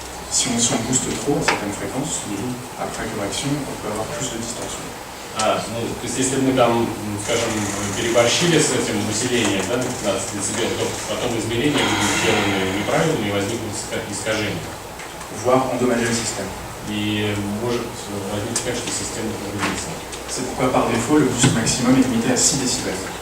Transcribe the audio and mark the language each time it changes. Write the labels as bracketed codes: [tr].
[fr] Si on booste trop à certaines fréquences, après correction, on peut avoir plus de distorsion. [ru] то есть если мы там, скажем, переборщили с этим усилением, да, на 15 дБ, то потом измерения будут сделаны неправильными и возникнут искажения. [fr] Voire endommager le système. [ru] И может возникнуть так, что система повредится. [fr] C'est pourquoi par défaut, le boost maximum est limité à 6 décibels.